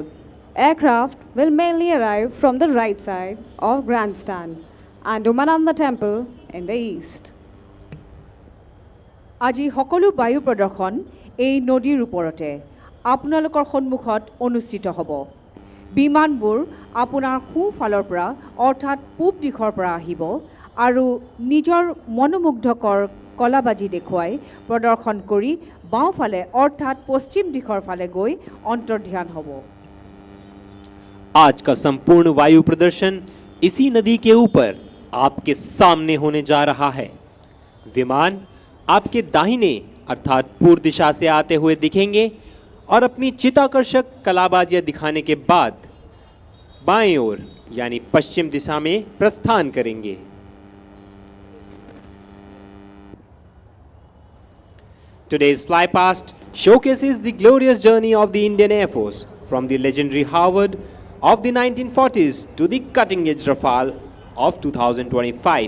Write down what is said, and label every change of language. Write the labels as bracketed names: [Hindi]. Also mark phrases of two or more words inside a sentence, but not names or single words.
[English] Aircraft will mainly arrive from the right side of Grandstand and Umananda Temple in the east. [Assamese] আজি সকলো বায়ু প্ৰদৰ্শন এই নদীৰ ওপৰতে আপোনালোকৰ সন্মুখত অনুষ্ঠিত হ'ব। বিমানবোৰ আপোনাৰ সোঁফালৰ পৰা অৰ্থাৎ পূব দিশৰ পৰা আহিব আৰু নিজৰ মনোমুগ্ধকৰ কলাবাজি দেখুৱাই প্ৰদৰ্শন কৰি বাওঁফালে অৰ্থাৎ পশ্চিম দিশৰ ফালে গৈ অন্তৰ্ধান হ'ব। [Hindi] आज का संपूर्ण वायु प्रदर्शन इसी नदी के ऊपर आपके सामने होने जा रहा है। विमान आपके दाहिने अर्थात पूर्व दिशा से आते हुए दिखेंगे और अपनी चित्ताकर्षक कलाबाजियां दिखाने के बाद बाएं ओर यानी पश्चिम दिशा में प्रस्थान करेंगे। [English] Today's flypast showcases the glorious journey of the Indian Air Force from the legendary Harvard of the 1940s to the cutting-edge Rafale of 2025.